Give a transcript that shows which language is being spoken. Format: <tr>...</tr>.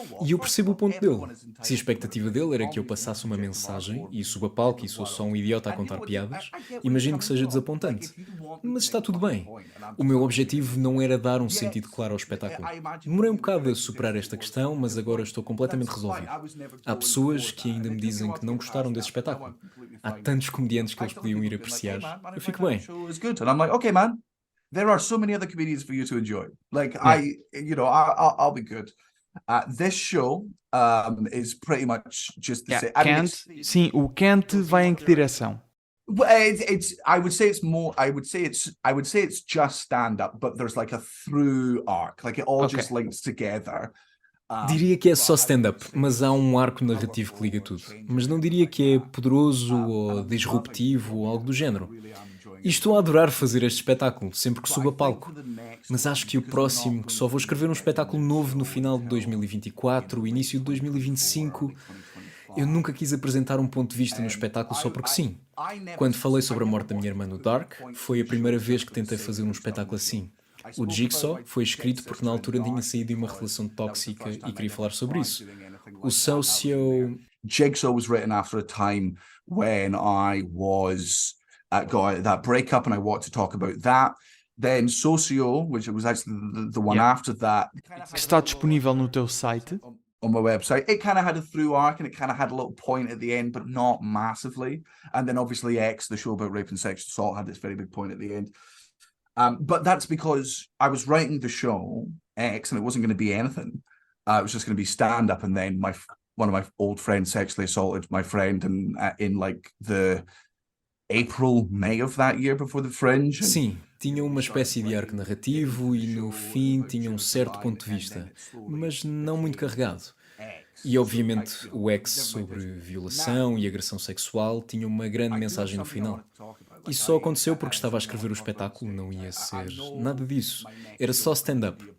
<pt>E eu percebo o ponto dele. Se a expectativa dele era que eu passasse uma mensagem e suba a palco e sou só um idiota a contar piadas, imagino que seja desapontante. Mas está tudo bem. O meu objetivo não era dar um sentido claro ao espetáculo. Demorei um bocado a superar esta questão, mas agora estou completamente resolvido. Há pessoas que ainda me dizem que não gostaram desse espetáculo. Há tantos comediantes que eles podiam ir apreciar. Eu fico bem.</pt> <en>And I'm like, okay, man. There are so many other comedians for you to enjoy. Like I'll be good. This show is pretty much just the same.</en> <pt>Sim, o Kent vai em que direção?</pt> <en>I would say it's more. I would say it's just stand up, but there's like a through arc. Like it all just links together.</en> <pt>Diria que é só stand-up, mas há um arco narrativo que liga tudo. Mas não diria que é poderoso ou disruptivo ou algo do género. E estou a adorar fazer este espetáculo, sempre que subo a palco. Mas acho que o próximo, que só vou escrever um espetáculo novo no final de 2024, início de 2025, eu nunca quis apresentar um ponto de vista no espetáculo só porque sim. Quando falei sobre a morte da minha irmã no Dark, foi a primeira vez que tentei fazer um espetáculo assim. O Jigsaw foi escrito porque na altura tinha saído de uma relação tóxica e queria falar sobre isso. O Socio</pt> <en>Jigsaw was written after a time when I was got that breakup, and I want to talk about that. Then Socio, which was actually the one after that,</en> <pt>Que está disponível no teu site.</pt> <en>on my website. It kind of had a through arc, and it kind of had a little point at the end, but not massively. And then obviously X, the show about rape and sexual assault, had this very big point at the end. But that's because I was writing the show X, and it wasn't going to be anything. It was just going to be stand up, and then one of my old friends sexually assaulted my friend, and in like the April, May of that year before the Fringe.</en> <pt>Sim, tinha uma espécie de arco narrativo e no fim tinha um certo ponto de vista, mas não muito carregado. E obviamente o X sobre violação e agressão sexual tinha uma grande mensagem no final. Isso só aconteceu porque estava a escrever o espetáculo, não ia ser nada disso. Era só stand-up.</pt>